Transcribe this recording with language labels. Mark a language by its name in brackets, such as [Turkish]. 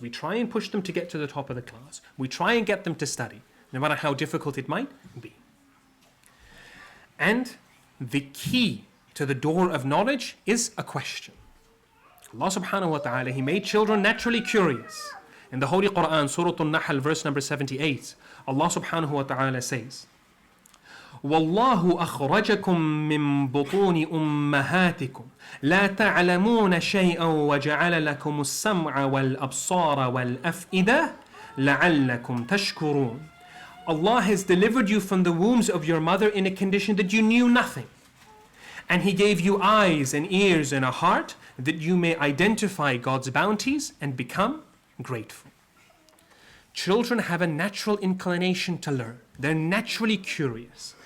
[English] We try and push them to get to the top of the class. We try and get them to study, no matter how difficult it might be. And the key to the door of knowledge is a question. Allah subhanahu wa ta'ala, He made children naturally curious. In the Holy Quran, Surah An-Nahl, verse number 78, Allah subhanahu wa ta'ala says, [Arabic] وَاللَّهُ أَخْرَجَكُم مِّن بُطُونِ أُمَّهَاتِكُمْ لَا تَعْلَمُونَ شَيْئًا وَجَعَلَ لَكُمُ السَّمْعَ وَالْأَبْصَارَ وَالْأَفْئِدَةَ لَعَلَّكُمْ تَشْكُرُونَ. [English] Allah has delivered you from the wombs of your mother in a condition that you knew nothing. And He gave you eyes and ears and a heart that you may identify God's bounties and become grateful. Children have a natural inclination to learn. They're naturally curious.